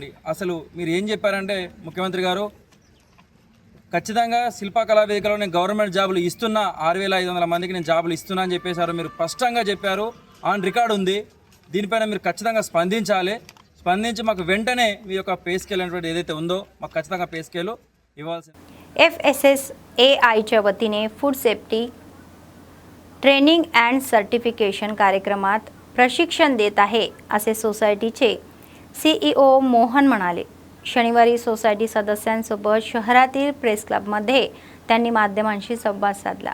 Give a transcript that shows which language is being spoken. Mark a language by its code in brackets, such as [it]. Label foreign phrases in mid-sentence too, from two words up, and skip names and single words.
[te] అసలు మీరు ఏం చెప్పారంటే ముఖ్యమంత్రి గారు, ఖచ్చితంగా శిల్పకళా వేదికలో నేను [en] government jobs [te] ఇస్తున్నా, 6500 మందికి నేను జాబులు ఇస్తున్నా అని చెప్పేశారు। మీరు స్పష్టంగా చెప్పారు, [en] on record [te] ఉంది। దీనిపైన మీరు ఖచ్చితంగా స్పందించి మాకు వెంటనే మీ యొక్క [en] pay scale [te] అనేటువంటి ఏదైతే ఉందో మాకు ఖచ్చితంగా [en] pay scale [te] ఇవ్వాల్సింది। [mr] FSSAIच्या वतीने [en] food safety training and certification [mr] कार्यक्रमात प्रशिक्षण देत आहे असे सोसायटीचे CEO मोहन म्हणाले। शनिवारी सोसायटी सदस्यांसोबत शहरातील [en] press club [mr] त्यांनी माध्यमांशी संवाद साधला।